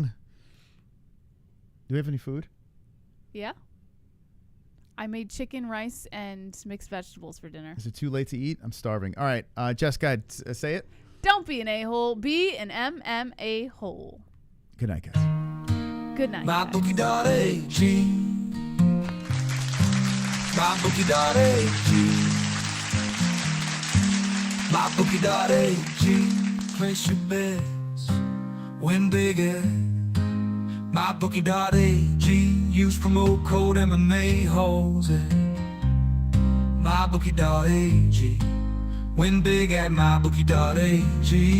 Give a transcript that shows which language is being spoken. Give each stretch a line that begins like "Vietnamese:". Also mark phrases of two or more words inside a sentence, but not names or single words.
English: Do we have any food? Yeah. I made chicken, rice, and mixed vegetables for dinner. Is it too late to eat? I'm starving. All right, Jess, go ahead. Say it. Don't be an a-hole. Be an MMA-hole. Good night, guys. Good night. guys. MyBookie.ag. MyBookie.ag. MyBookie.ag. Place your bets. Win big at MyBookie.ag. Use promo code MMA-Holes at MyBookie.ag. Win big at MyBookie.ag.